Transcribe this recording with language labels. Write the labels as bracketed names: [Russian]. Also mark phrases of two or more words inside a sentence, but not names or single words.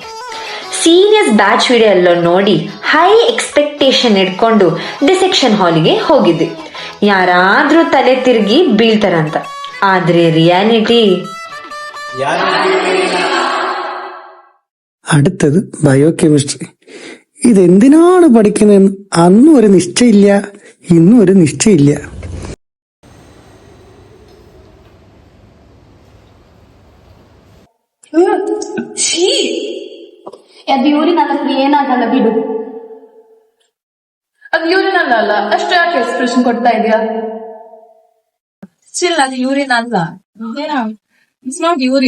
[English] seniors batch video [Kannada] ಎಲ್ಲ ನೋಡಿ [English] high expectation [Kannada] ಇಟ್ಕೊಂಡು ಡಿಸೆಕ್ಷನ್ ಹಾಲಿಗೆ ಹೋಗಿದ್ವಿ. ಯಾರಾದ್ರೂ ತಲೆ ತಿರುಗಿ ಬೀಳ್ತಾರಂತ. ಆದ್ರೆ ರಿಯಾಲಿಟಿ [Malayalam] അടുത്തത് ബയോകെമിസ്ട്രി. ഇതെന്തിനാണ് പഠിക്കുന്നതെന്ന് അന്നും ഒരു നിശ്ചയില്ല, ഇന്നും ഒരു നിശ്ചയില്ല. [Kannada] ಅದು ಯೂರಿನ್ ಏನಾಗಲ್ಲ ಬಿಡು. ಅದು ಯೂರಿನ್ ಅಲ್ಲ, ಅಷ್ಟು ಯಾಕೆ ಎಕ್ಸ್ಪ್ರೆಷನ್ ಕೊಡ್ತಾ ಇದೆಯಾ? ಸ್ಟಿಲ್ ಅದು ಯೂರಿನ್ ಅಲ್ಲ. [English] it's not urine.